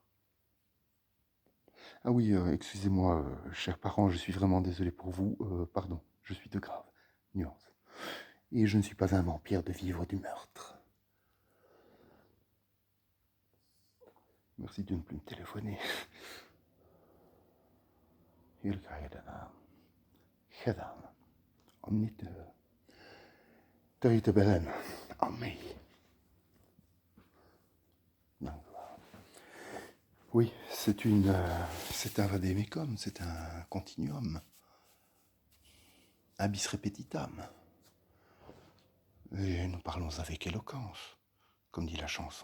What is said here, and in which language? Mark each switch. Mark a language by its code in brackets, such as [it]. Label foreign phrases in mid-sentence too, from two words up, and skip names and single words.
[fr] Ah oui, excusez-moi, chers parents, je suis vraiment désolé pour vous. Pardon, je suis de grave. Nuance. Et je ne suis pas un vampire de vivre du meurtre. Merci de ne plus me téléphoner. [nl] Gedaan. Om niet te bellen aan mij. [fr] Oui, c'est un vadémécum, c'est un continuum. Un [la] bis repetitam. [fr] Et nous parlons avec éloquence, comme dit la chanson.